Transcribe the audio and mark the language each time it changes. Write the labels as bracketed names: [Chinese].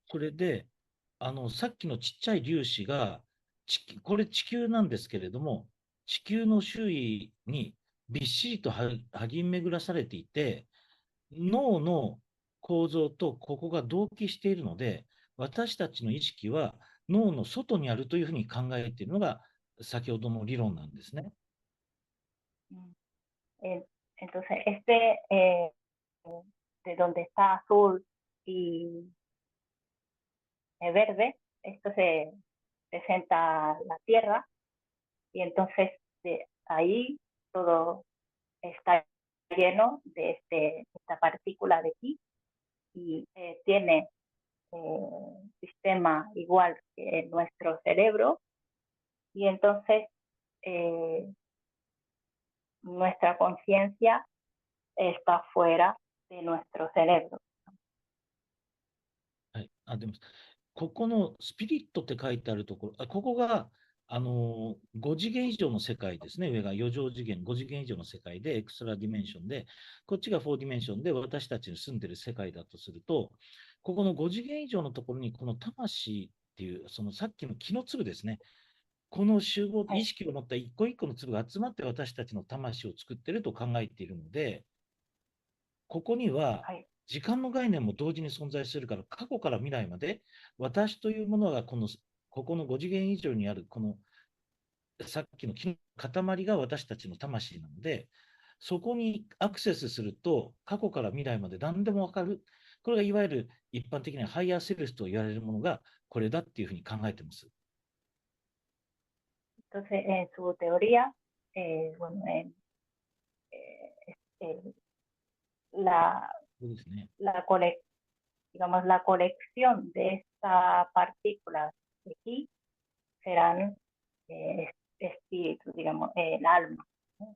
[Japanese] それで、さっきのちっちゃい粒子が、これ地球なんですけれども、地球の周囲にびっしりと張り巡らされていて、脳の構造とここが同期しているので、私たちの意識は脳の外にあるというふうに考えているのが先ほどの理論なんですね。 [Spanish] Entonces, de donde está azul y verde, esto se presenta la Tierra y entonces de ahí todo está lleno de esta partícula de Ki y tiene sistema igual que nuestro cerebro y entonces nuestra conciencia está fuera de nuestro cerebro. [Japanese] はい。でも、ここのスピリットって書いてあるところ、ここが、 5次元以上の世界ですね。上が4乗次元、5次元以上の世界で、エクストラディメンションで、こっちが4ディメンションで私たちの住んでる世界だとすると、ここの5次元以上のところに、この魂っていう、そのさっきの気の粒ですね。この集合、はい意識を持った一個一個の粒が集まって私たちの魂を作っていると考えているので、ここにははい時間の概念も同時に存在するから、過去から未来まで、私というものがここの5次元以上にある、このさっきの木の塊が私たちの魂なので、そこにアクセスすると、過去から未来まで何でもわかる。これがいわゆる一般的にはハイヤーセルスと言われるものがこれだっていうふうに考えています。 [Spanish] Entonces, en su teoría, bueno, eh, la, [Japanese] そうですね。 [Spanish] la, digamos, la colección de estas partículas de aquí serán espíritus, digamos, el alma, ¿no?